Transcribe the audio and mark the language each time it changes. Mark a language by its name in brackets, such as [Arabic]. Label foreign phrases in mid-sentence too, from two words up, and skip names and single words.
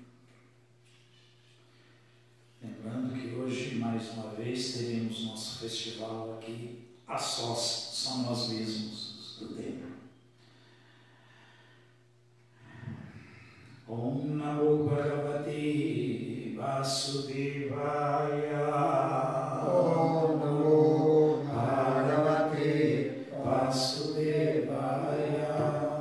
[Portuguese] Lembrando que hoje, mais uma vez, teremos nosso festival aqui a sós, só nós mesmos do templo. [Sanskrit] Om Namo Bhagavate Vasudevaya. Om Namo Bhagavate Vasudevaya.